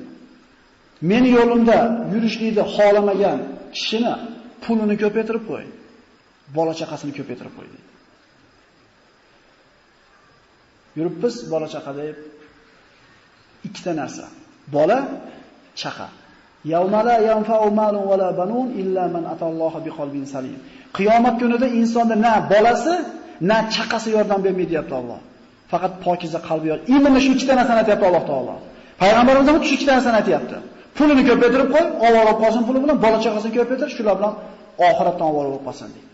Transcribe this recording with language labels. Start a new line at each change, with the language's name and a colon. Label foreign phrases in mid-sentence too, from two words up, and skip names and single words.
Uzbek: Meni yo'limda yurishlikni xohlamagan kishini pulini ko'paytirib qo'y. Bola chaqasini ko'paytirib qo'y deydi. Yuribmiz bola chaqa deb ikkita narsa. Bola, chaqa.
Arabic: يوم لا ينفع مال ولا بنون إلا من أتى الله بقلب سليم.
Uzbek: Qiyomat kunida insonda na bolasi, na chaqasi yordam bermaydi deyapti Alloh. Faqat pokiza qalbi yor. Mana shu ikkita narsani aytayapti Alloh taolo. Payg'ambarimiz ham shu ikkita narsani aytayapti. Pulini ko'paytirib qo'y, ovora qolsin puli bilan, bola chaqasini ko'paytir, shular bilan oxiratdan ovora bo'lib qolsin deydi.